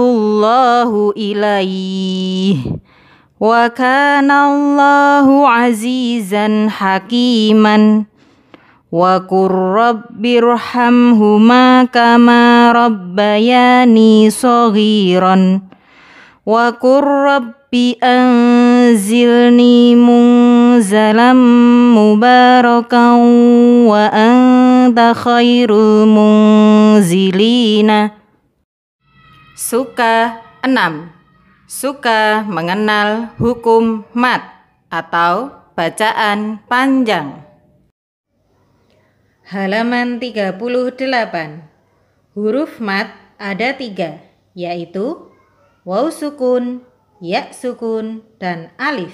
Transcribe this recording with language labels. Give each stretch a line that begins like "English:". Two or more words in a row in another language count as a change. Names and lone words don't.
Arabic: الله إليه وكان الله عزيزا حكيما وقل رب ارحمهما كما ربياني صغيرا وقل رب أنزلني منزلا مباركا وأنت خير المنزلين.
Indonesian: Suka 6. Suka mengenal hukum mad atau bacaan panjang. Halaman 38. Huruf mad ada 3, yaitu waw sukun, ya sukun, dan alif.